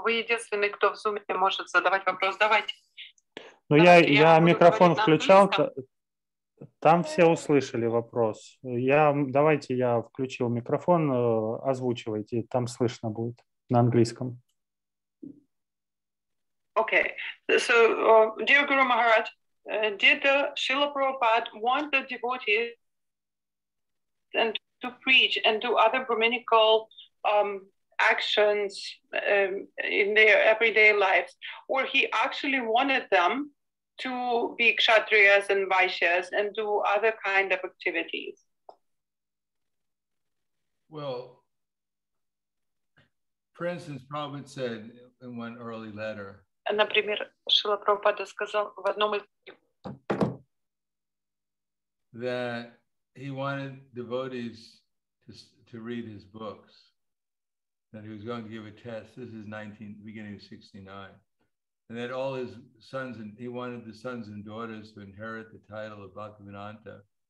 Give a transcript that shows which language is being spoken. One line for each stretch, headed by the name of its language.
Russian: Вы единственный, кто в Zoom может задавать вопрос. Давайте. Ну, я микрофон включал, там все услышали вопрос. Давайте я включил микрофон, озвучивайте, там слышно будет на английском.
English: Okay. So, dear Guru Maharaj, did Srila Prabhupada want the devotees and to preach and do other Brahminical actions in their everyday lives, or he actually wanted them to be kshatriyas and vaishyas and do other kind of activities? Well, for instance, Prabhupada said in one early letter,
Russian: Например, Шрила Прабхупада сказал в одном из
English: that he wanted devotees to read his books, that he was going to give a test. This is beginning of 69. And that all his sons, and he wanted the sons and daughters to inherit the title of Bhaktivedanta.